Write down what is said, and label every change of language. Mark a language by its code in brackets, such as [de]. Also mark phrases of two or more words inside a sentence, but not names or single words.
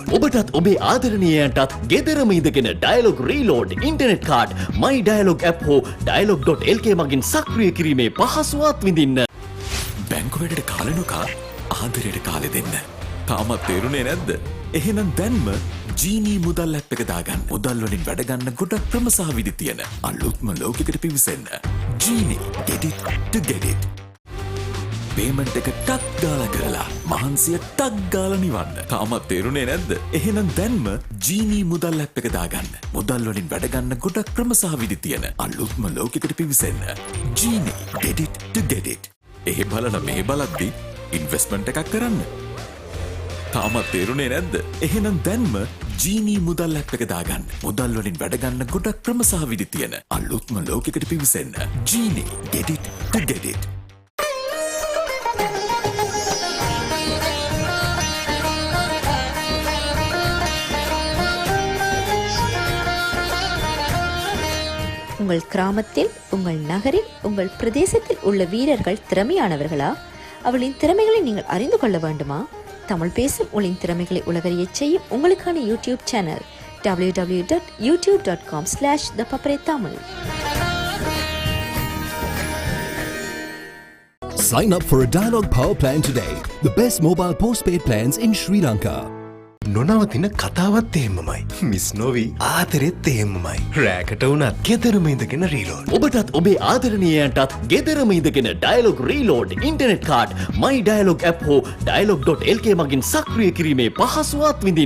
[si] ඔබටත් ඔබේ ආදරණීයයන්ටත් ගෙදරම ඉඳගෙන [en] Dialog reload internet card My Dialog app [si] හෝ dialog.lk මගින් සක්‍රිය කිරීමේ පහසුවත් විඳින්න. බැංකු වැඩට කාලෙ නොකා ආදරයට කාලෙ දෙන්න. තාමත් තේරුනේ නැද්ද? එහෙනම් දැන්ම ජීනී මුදල් ඇප් එක දාගන්න. මුදල් වලින් වැඩ ගන්න ගොඩක් ක්‍රම සහ විදි තියෙන අලුත්ම ලෝකයකට පිවිසෙන්න. [en] ජීනී get it to get it. [si] පේමන්ට් එක ටක් ගාලා කරලා මහන්සිය ටක් ගාලා නිවන්න. තාමත් තේරුනේ නැද්ද? එහෙනම් දැන්ම ජීනී මුදල් ඇප් එක දාගන්න. මුදල් වලින් වැඩ ගන්න ගොඩක් ක්‍රම සහ විදි තියෙන අලුත්ම ලෝකෙකට පිවිසෙන්න. [en] ජීනී get it to get it. [si] එහෙ බලන මේ බලද්දි ඉන්වෙස්ට්මන්ට් එකක් කරන්න. තාමත් තේරුනේ නැද්ද? එහෙනම් දැන්ම ජීනී මුදල් ඇප් එක දාගන්න. මුදල් වලින් වැඩ ගන්න ගොඩක් ක්‍රම සහ විදි තියෙන අලුත්ම ලෝකෙකට පිවිසෙන්න. [en] ජීනී get it to get it. [ta] உங்கள் கிராமத்தில், உங்கள் நகரில், உங்கள் பிரதேசத்தில் உள்ள வீரர்கள் திறமையானவர்களா? அவளின் திறமைகளை நீங்கள் அறிந்து கொள்ள வேண்டுமா? தமிழ் பேசும் உங்களின் திறமைகளை உலகறியச் செய்யும் உங்களுக்கான [en] YouTube channel [ta] www.youtube.com/thepapare. [en] Sign up for a Dialog Power Plan today. The best mobile postpaid plans in Sri Lanka. [si] නොනවතින කතාවත් එහෙමමයි. මිස් නොවී ආතරෙත් එහෙමමයි. රෑකට වුණත් ගෙදරම ඉඳගෙන රීලෝඩ්. ඔබටත් ඔබේ ආදරණීයයන්ටත් ගෙදරම ඉඳගෙන [en] Dialog reload internet card My Dialog app [si] හෝ Dialog.lk මගින් සක්‍රිය කිරීමේ පහසුවත් විඳින්න.